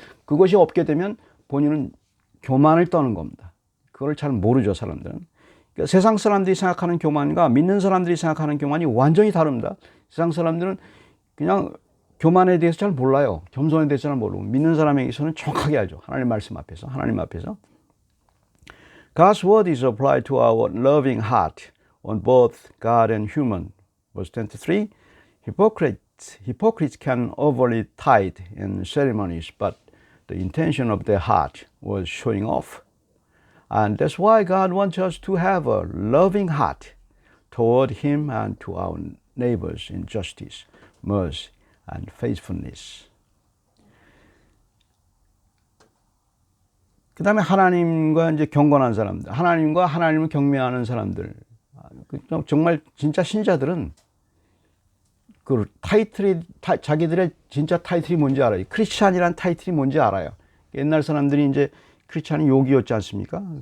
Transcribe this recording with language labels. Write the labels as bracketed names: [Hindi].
[Korean] 그것이 없게 되면 본인은 교만을 떠는 겁니다. 그걸 잘 모르죠, 사람들은. 그러니까 세상 사람들이 생각하는 교만과 믿는 사람들이 생각하는 교만이 완전히 다릅니다. 세상 사람들은 그냥 교만에 대해서 잘 몰라요. 겸손에 대해서 잘 모르고, 믿는 사람에게서는 정확하게 알죠. 하나님 말씀 앞에서, 하나님 앞에서. [English] God's word is applied to our loving heart on both God and human. Verse 23, hypocrites can overly tithe in ceremonies, but the intention of their heart was showing off. And that's why God wants us to have a loving heart toward Him and to our neighbors in justice, mercy, and faithfulness. [Korean] 그 다음에 하나님과 이제 경건한 사람들, 하나님과 하나님을 경외하는 사람들, 정말 진짜 신자들은 그 자기들의 진짜 타이틀이 뭔지 알아요. 크리스찬이란 타이틀이 뭔지 알아요. 옛날 사람들이 이제 크리스찬이 욕이었지 않습니까?